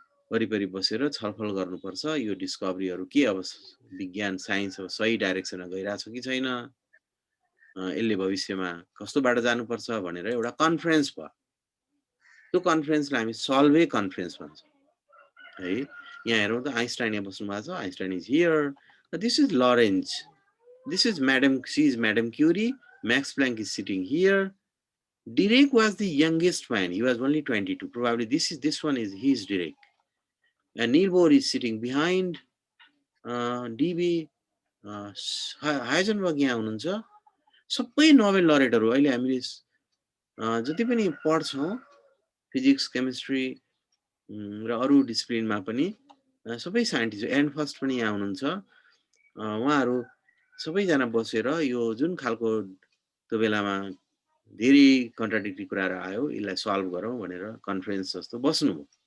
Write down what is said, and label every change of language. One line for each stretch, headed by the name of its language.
Nepali: वरिपरि बसेर छलफल गर्नुपर्छ यो डिस्कभरीहरू के अब विज्ञान साइन्स अब सही डाइरेक्सनमा गइरहेछ कि छैन यसले भविष्यमा कस्तो बाटो जानुपर्छ भनेर एउटा कन्फरेन्स भयो त्यो कन्फरेन्सलाई हामी सल्वे कन्फरेन्स भन्छौँ है यहाँ हेरौँ त आइन्स्टाइन यहाँ बस्नु भएको छ
English: Einstein is here this is Lorentz this is madam she is madam Curie Max Planck is sitting here. Dirac was the youngest man. He was only 22. Probably this one is his Dirac. And Niels Bohr is sitting behind.
Nepali: DB Heisenberg यहाँ हुनुहुन्छ सबै Nobel लरेटहरू अहिले हामीले जति पनि पढ्छौँ physics chemistry र अरू डिसिप्लिनमा पनि सबै साइन्टिस्ट एन्ड फर्स्ट पनि यहाँ हुनुहुन्छ उहाँहरू सबैजना बसेर यो जुन खालको त्यो बेलामा धेरै कन्ट्राडिक्टरी कुराहरू आयो यसलाई सल्भ गरौँ भनेर कन्फरेन्स जस्तो बस्नुभयो